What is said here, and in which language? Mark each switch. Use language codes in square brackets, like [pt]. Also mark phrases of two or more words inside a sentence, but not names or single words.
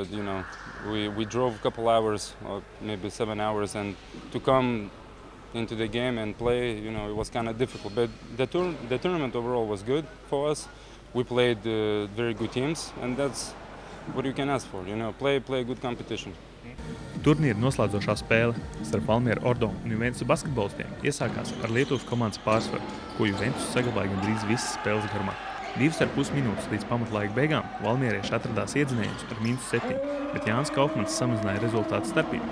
[en] But you know, we drove a couple hours, or maybe 7 hours, and to come into the game and play, you know, it was kind of difficult. But the tournament overall was good for us. We played very good teams, and that's what you can ask for. You know, play good competition. [lv] Turnīra noslēdzošā spēle starp Valmiera Ordo un Juventus basketbolistiem iesākās ar Lietuvas komandas pārsvaru, ko Juventus saglabāja gandrīz visas spēles garumā. 2,5 minūtes līdz pamatlaika beigām valmierieši atradās iedzinējumus ar -7, bet Jānis Kaufmans samazināja rezultātu starpību.